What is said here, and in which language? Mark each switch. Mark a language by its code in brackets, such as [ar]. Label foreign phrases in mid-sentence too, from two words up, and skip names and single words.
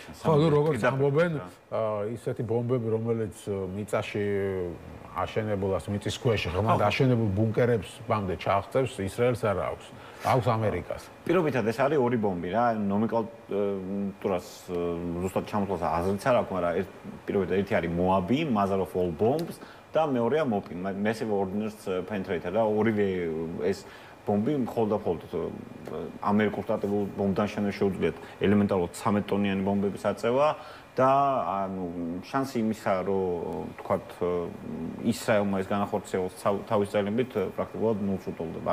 [ka] ხო, როგორც ამბობენ, ისეთი ბომბები, რომელიც მიწაში აშენებულას, მიწის ქვეშ ღრმად აშენებულ ბუნკერებს ბამდე ჩააღწევს, ისრაელს არ აქვს. აქვს ამერიკას. პირობითად ეს არის ორი ბომბი რა, ნომენკლატურას ზუსტად ჩამოთვალს აზრიც არ აქვს, მაგრამ პირობითად ერთი არის მოაბი, [en] mother of all bombs [ka] და მეორეა მოპი, [en] massive ordnance penetrator [ka] და ორივე ეს ბომბი მხოლოდ ამერიკულ შტატებულ ბომბთან შენებს შეუძლიათ ელემენტარულად 13 ტონიანი ბომბების აწევა და ანუ შანსი იმისა, რომ თქვათ ისრაელმა ეს განახორციელოს თავის ძალებით პრაქტიკულად ნულს უტოლდება.